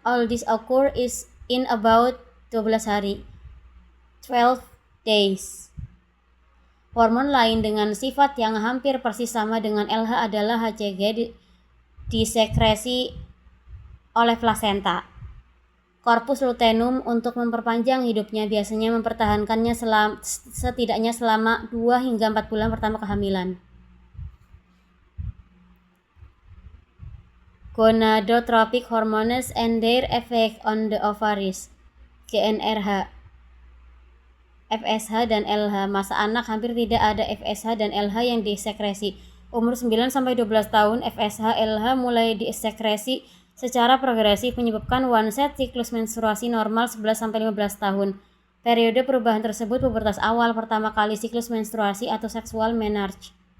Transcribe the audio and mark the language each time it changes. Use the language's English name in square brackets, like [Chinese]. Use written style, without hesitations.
[English] All this occur is in about 12 hari, 12 days. [Indonesian] Hormon lain dengan sifat yang hampir persis sama dengan LH adalah HCG, disekresi oleh plasenta. Corpus luteum untuk memperpanjang hidupnya biasanya mempertahankannya setidaknya selama 2 hingga 4 bulan pertama kehamilan. [English] Gonadotropic hormones and their effect on the ovaries. [Indonesian] GnRH, FSH dan LH. Masa anak hampir tidak ada FSH dan LH yang disekresi. Umur 9-12 tahun, FSH LH mulai disekresi secara progresif menyebabkan onset siklus menstruasi normal 11-15 tahun. Periode perubahan tersebut pubertas awal, pertama kali siklus menstruasi atau sexual menarche.